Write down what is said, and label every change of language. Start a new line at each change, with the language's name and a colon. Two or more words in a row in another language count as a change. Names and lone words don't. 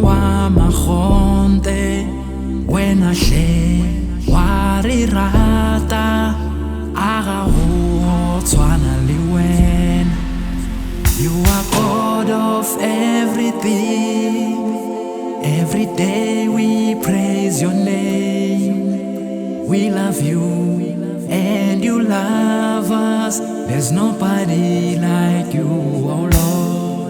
Tswana: wa magonte, wena hle wa re rata, a ga go tshwana le wena.
English: You are God of everything, every day we praise your name. We love you and you love us. There's nobody like you, oh Lord.